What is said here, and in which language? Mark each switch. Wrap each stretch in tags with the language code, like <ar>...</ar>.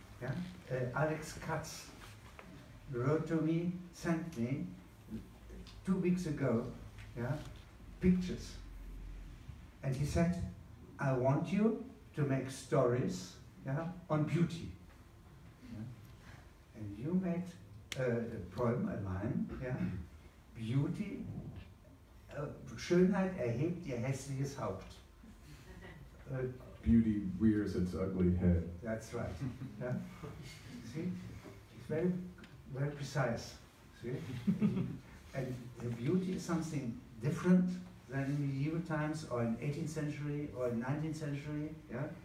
<en>Yeah, Alex Katz wrote to me, sent me 2 weeks ago. Yeah. Pictures, and he said, I want you to make stories, yeah, on beauty. Yeah? And you made a poem, a line, yeah?</en> <de>Beauty, Schönheit erhebt ihr hässliches Haupt.</de> <en>Beauty rears its ugly head. That's right. Yeah? See, it's very, very precise. See, and the beauty is something different than in medieval times or in 18th century or in 19th century. Yeah?</en>